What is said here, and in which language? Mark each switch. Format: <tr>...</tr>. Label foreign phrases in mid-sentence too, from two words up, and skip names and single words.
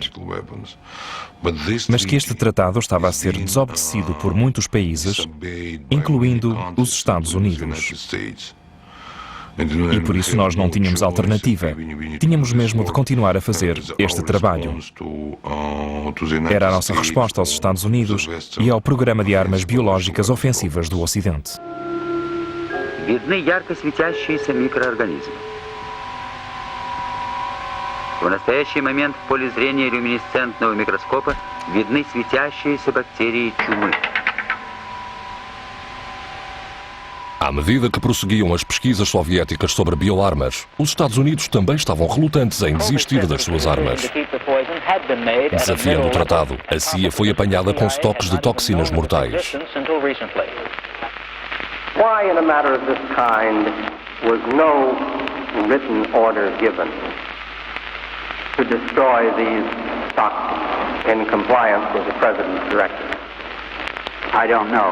<pt>Mas que este tratado estava a ser desobedecido por muitos países, incluindo os Estados Unidos. E por isso nós não tínhamos alternativa. Tínhamos mesmo de continuar a fazer este trabalho. Era a nossa resposta aos Estados Unidos e ao programa de armas biológicas ofensivas do Ocidente.</pt> <ru>Видны ярко светящиеся микроорганизмы. В настоящий момент в поле зрения люминесцентного микроскопа видны светящиеся бактерии чумы.</ru> <pt>À medida que prosseguiam as pesquisas soviéticas sobre bioarmas, os Estados Unidos também estavam relutantes em desistir das suas armas. Desafiando o tratado, a CIA foi apanhada com estoques de toxinas mortais.</pt> <en>Why, in a matter of this kind, was no written order given to destroy these toxins in compliance with the President's directive? I don't know.</en>